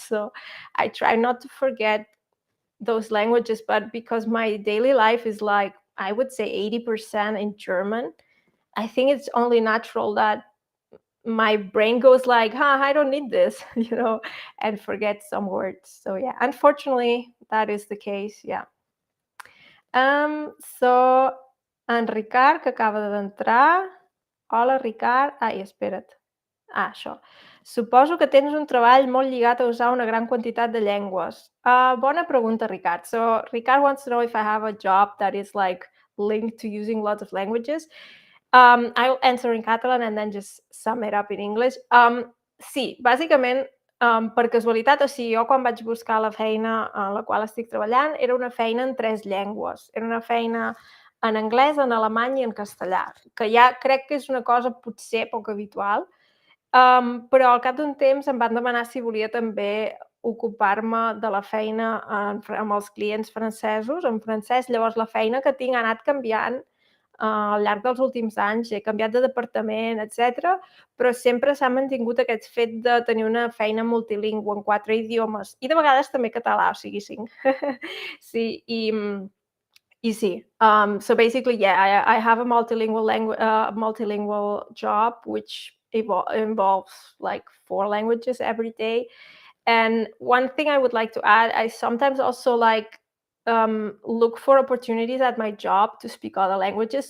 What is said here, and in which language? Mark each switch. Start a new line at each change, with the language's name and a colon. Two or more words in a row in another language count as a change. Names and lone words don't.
English: So, I try not to forget those languages, but because my daily life is like, I would say 80% in German, I think it's only natural that my brain goes like, I don't need this, and forget some words. So yeah, unfortunately, that is the case. Yeah. So,
Catalan: en Ricard, que acaba d'entrar. Hola, Ricard. Ai, espera't. Això. Suposo que tens un treball molt lligat a usar una gran quantitat de llengües. Bona pregunta, Ricard.
English: So Ricard wants to know if I have a job that is like linked to using lots of languages. I'll answer in Catalan and then just sum it up in English.
Catalan: Sí, bàsicament, per casualitat, o sigui, jo quan vaig buscar la feina en la qual estic treballant, era una feina en 3 llengües. Era una feina en anglès, en alemany i en castellà, que ja crec que és una cosa potser poc habitual, però al cap d'un temps em van demanar si volia també ocupar-me de la feina amb els clients francesos, en francès. Llavors la feina que tinc ha anat canviant al llarg dels últims anys. He canviat de departament, etcètera, però sempre s'ha mantingut aquest fet de tenir una feina multilingüe en 4 idiomes i de vegades també català, o sigui 5. Sí, i sí.
English: So basically, yeah, I have a multilingual job, which involves like 4 languages every day. And one thing I would like to add, I sometimes also like look for opportunities at my job to speak other languages.